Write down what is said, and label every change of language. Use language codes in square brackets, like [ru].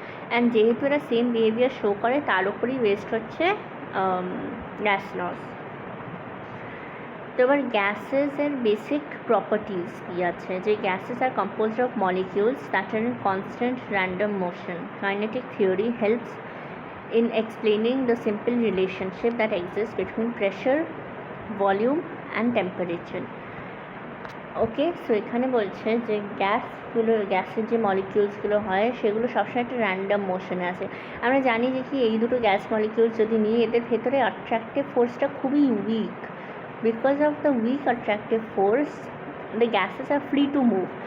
[bn] And যেহেতু এরা same behaviour show করে, তার উপরই বেসড হচ্ছে গ্যাস লস। তো এবার গ্যাসেসের বেসিক প্রপার্টিজ কী আছে, যে [en] Gases are composed of molecules that are in constant random motion. Kinetic theory helps in explaining the simple relationship that exists between pressure, volume and temperature. [bn] Okay, so এখানে বলছে যে গ্যাসের যে মলিকিউলসগুলো হয় সেগুলো সবসময় একটা র্যান্ডম মোশনে আছে। আমরা জানি যে কি এই দুটো গ্যাস মলিকিউলস যদি নিই, এদের ভেতরে অ্যাট্রাকটিভ ফোর্সটা খুবই week. [en] Because of the weak attractive force the gases are free to move.